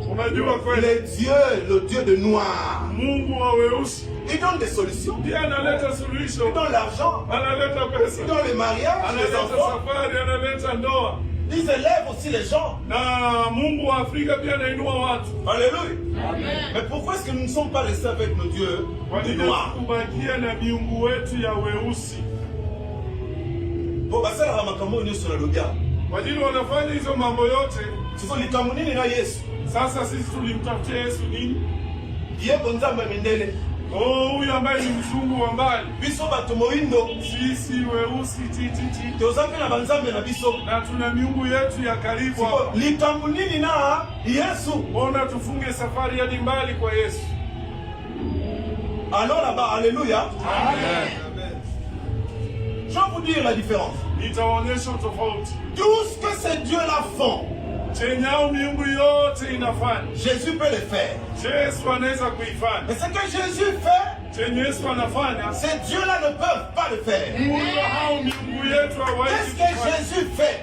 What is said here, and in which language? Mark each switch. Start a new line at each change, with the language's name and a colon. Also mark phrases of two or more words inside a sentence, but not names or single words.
French: Le Dieu de noir, il donne des solutions. Il donne l'argent. Il donne les mariages, les enfants. Ils élèvent aussi les gens. Alléluia. Mais pourquoi est-ce que nous ne sommes pas restés avec nos dieux noirs?
Swahili: Sasa sisi tulimtafutia Yesu nini? Huyu ambaye ni mzungu wa mbali. Sisi weusi titi. Na tuna miungu yetu ya karibu. Mbona tufunge safari hadi mbali kwa Yesu?
French: Alors là-bas, alléluia. Amen. Je vais vous dire la différence.
Swahili: Nitaonyesha tofauti.
French: Tout ce que ces dieux-là font, Jésus peut le faire. Mais ce que Jésus fait, ces dieux-là ne peuvent pas le faire. Qu'est-ce que Jésus fait?